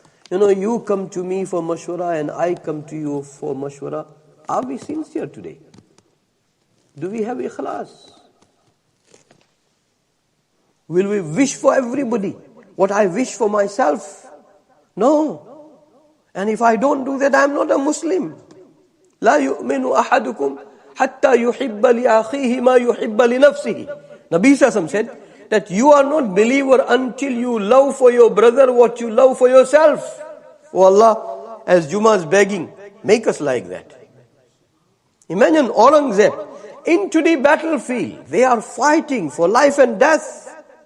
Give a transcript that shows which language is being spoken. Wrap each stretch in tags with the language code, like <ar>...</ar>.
<en>You come to me for mashwara and I come to you for mashwara. Are we sincere today? Do we have ikhlas? Will we wish for everybody what I wish for myself? No. And if I don't do that, I am not a Muslim.</en> <ar>لا يؤمن أحدكم حتى يحب لأخيه ما يحب لنفسه.</ar> <en>Nabi Sassam said that you are not believer until you love for your brother what you love for yourself. Oh Allah, as Juma is begging, make us like that. Imagine Aurangzeb into the battlefield. They are fighting for life and death.</en>